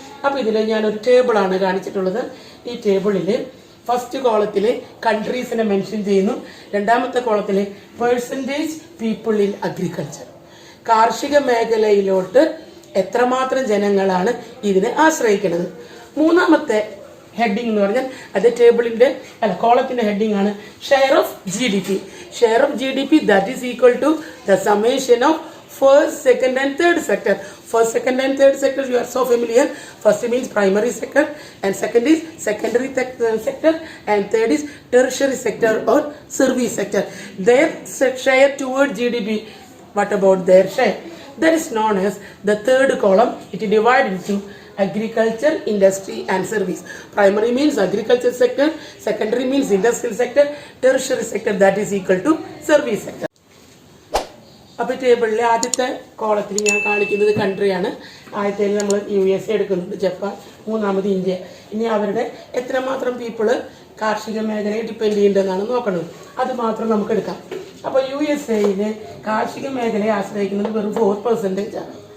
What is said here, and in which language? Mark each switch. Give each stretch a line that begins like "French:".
Malayalam: അപ്പോൾ ഇതിൽ ഞാനൊരു ടേബിളാണ് കാണിച്ചിട്ടുള്ളത്. ഈ ടേബിളിൽ ഫസ്റ്റ് കോളത്തിൽ കൺട്രീസിനെ മെൻഷൻ ചെയ്യുന്നു, രണ്ടാമത്തെ കോളത്തിൽ
English: percentage people in agriculture,
Malayalam: കാർഷിക മേഖലയിലോട്ട് എത്രമാത്രം ജനങ്ങളാണ് ഇതിനെ ആശ്രയിക്കുന്നത്. മൂന്നാമത്തെ ഹെഡിങ് എന്ന് പറഞ്ഞാൽ അത് ടേബിളിൻ്റെ കോളത്തിൻ്റെ ഹെഡിങ് ആണ് share of GDP.
English: Share of GDP, that is equal to the summation of first, second and third sector. First, second and third sector you are so familiar. First means primary sector, and second is secondary sector, and third is tertiary sector or service sector. Their share toward GDP, what about their share? That is known as the third column. It is divided into agriculture, industry and service. Primary means agriculture sector, secondary means industrial sector, tertiary sector, that is equal to service sector.
Malayalam: അപ്പോൾ ടേബിളിലെ ആദ്യത്തെ കോളത്തിൽ ഞാൻ കാണിക്കുന്നത് കൺട്രിയാണ്. ആദ്യത്തേൽ നമ്മൾ USA എടുക്കുന്നുണ്ട്, Japan, മൂന്നാമത് India. ഇനി അവരുടെ എത്രമാത്രം പീപ്പിള് കാർഷിക മേഖലയെ ഡിപ്പെൻഡ് ചെയ്യുന്നതെന്നാണ് നോക്കുന്നത്. അത് മാത്രം നമുക്ക് എടുക്കാം. അപ്പോൾ USA കാർഷിക മേഖലയെ ആശ്രയിക്കുന്നത് വെറും 4% ആണ്.